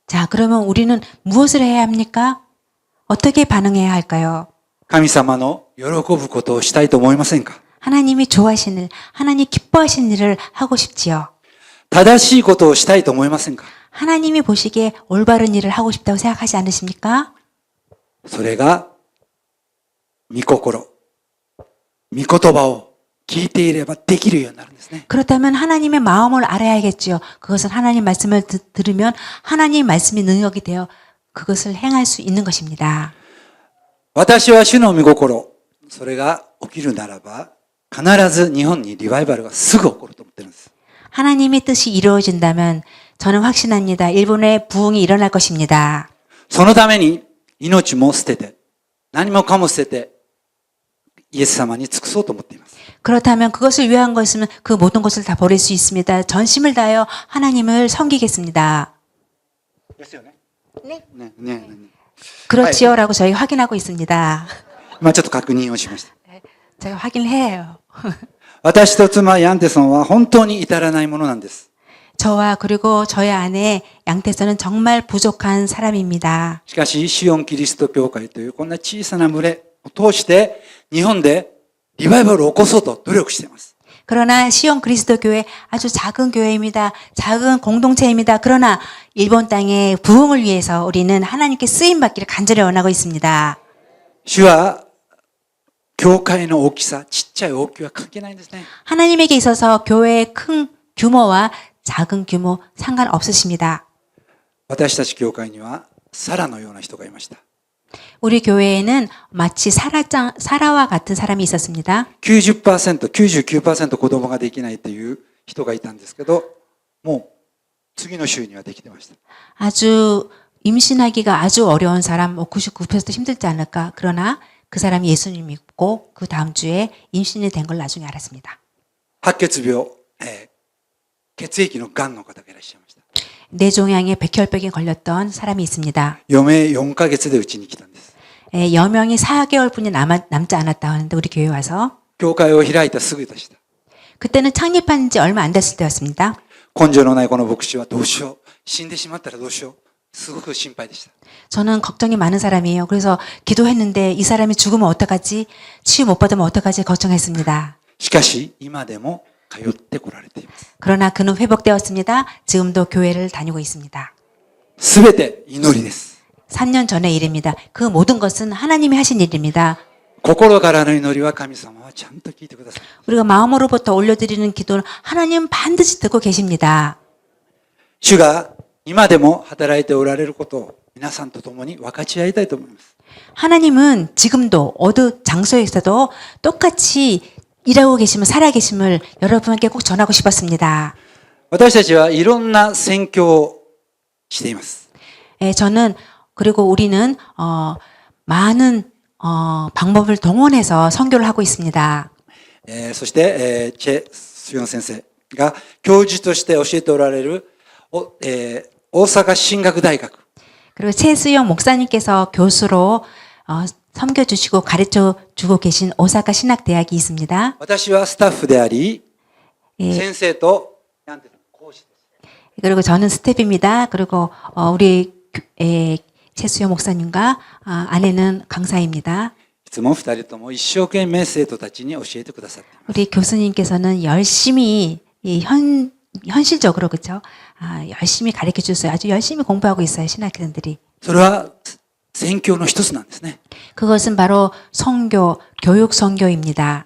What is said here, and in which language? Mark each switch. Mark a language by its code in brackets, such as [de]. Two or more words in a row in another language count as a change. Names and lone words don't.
[ko] 자, 그러면 우리는 무엇을 해야 합니까? 어떻게 반응해야 할까요? [ja] 神様の喜ぶことをしたいと思いませんか。 [ko] 하나님이 좋아하시는 일, 하나님 기뻐하시는 일을 하고 싶지요. [ja] 正しいことをしたいと思いませんか。 [ko] 하나님이 보시기에 올바른 일을 하고 싶다고 생각하지 않으십니까? [ja] それが御心、御言葉を聞いていればできるようになるんですね。 [ko] 그렇다면 하나님의 마음을 알아야겠지요. 그것은 하나님 말씀을 들으면 하나님 말씀이 능력이 되어 그것을 행할 수 있는 것입니다. [ja] 私は主の御心、それが起きるならば必ず日本にリバイバルがすぐ起こると思ってるんです。 [ko] 하나님의 뜻이 이루어진다면 저는 확신합니다. 일본의 부흥이 일어날 것입니다. [ja] そのために命も捨てて何もかも捨ててイエス様に尽くそうと思っています。 [ko] 그렇다면 그것을 위한 것이면 그 모든 것을 다 버릴 수 있습니다. 전심을 다하여 하나님을 섬기겠습니다. [ja] ですよね。 [ko] 네. 네, 네, 네. 그렇지요라고 저희 확인하고 있습니다. [ja] 今ちょっと確認をしました。 [ko] 제가 확인을 해요. [ja] 私と妻ヤンテソンは本当に至らないものなんです。 [ko] 저와 그리고 저의 아내 양태선은 정말 부족한 사람입니다. [ja] しかし、シオンキリスト教会というこんな小さな群れを通して日本でリバイバルを起こそうと努力しています。 [ko] 그러나 시온 그리스도 교회 아주 작은 교회입니다. 작은 공동체입니다. 그러나 일본 땅의 부흥을 위해서 우리는 하나님께 쓰임 받기를 간절히 원하고 있습니다. [ja] 主は教会の大きさ、ちっちゃい大きは関係ないんですね。 [ko] 하나님에게 있어서 교회의 큰 규모와 작은 규모 상관없으십니다. [ja] 私たち教会にはサラのような人がいました。 [ko] 우리 교회에는 마치 사라와 같은 사람이 있었습니다. [ja] 90%、99% 子供ができないという人がいたんですけど、もう次の週にはできてました。 [ko] 아주 임신하기가 아주 어려운 사람, 99% 힘들지 않을까. 그러나 그 사람이 예수님 믿고 그 다음 주에 임신이 된 걸 나중에 알았습니다. [ja] 白血病、血液の癌の方がいらっしゃいました。 [ko] 뇌종양에 백혈병에 걸렸던 사람이 있습니다. [ja] 余命4ヶ月でうちに来たんです。 [ko] 여명이 4개월뿐이 남지 않았다 하는데 우리 교회 와서 [ja] 教会を開いたすぐでした。 [ko] 그때는 창립한 지 얼마 안 됐을 때였습니다. [ja] 根性のないこの牧師はどうしよう。死んでしまったらどうしよう。すごく心配でした。 [ko] 저는 걱정이 많은 사람이에요. 그래서 기도했는데 이 사람이 죽으면 어떡하지? 치유 못 받으면 어떡하지? 걱정했습니다. [ja] しかし、今でも通ってこられています。 [ko] 그러나 그는 회복되었습니다. 지금도 교회를 다니고 있습니다. [ja] すべて祈りです。 [ko] 3년 전의 일입니다. 그 모든 것은 하나님이 하신 일입니다. [ja] 心からの祈りは神様はちゃんと聞いてください。 [ko] 우리가 마음으로부터 올려드리는 기도는 하나님 반드시 듣고 계십니다. [ja] 主が今でも働いておられることを皆さんと共に分かち合いたいと思います。 [ko] 하나님은 지금도 어느 장소에서도 똑같이 일하고 계심을 살아계심을 여러분께 꼭 전하고 싶었습니다. [ja] 私たちはいろんな宣教をしています。 [ko] 저는 그리고 우리는 많은 방법을 동원해서 선교를 하고 있습니다. [ja] そして、チェ・スヨン先生が教授として教えておられる、大阪進学大学 [ko] 그리고 최수영 목사님께서 교수로 섬겨주시고 가르쳐주고 계신 오사카 신학대학이 있습니다. [ja] 私はスタッフであり、 先生と講師です。 [ko] 그리고 저는 스텝입니다. 그리고 우리 최수영 목사님과 아내는 강사입니다. [ja] いつも二人とも一生懸命生徒たちに教えてくださっています。 [ko] 우리 교수님께서는 열심히 현실적으로 그렇죠. 열심히 가르쳐 주세요. 아주 열심히 공부하고 있어요. 신학생들이. [ja] それは宣教の一つなんですね。 [ko] 그것은 바로 선교, 교육 선교입니다.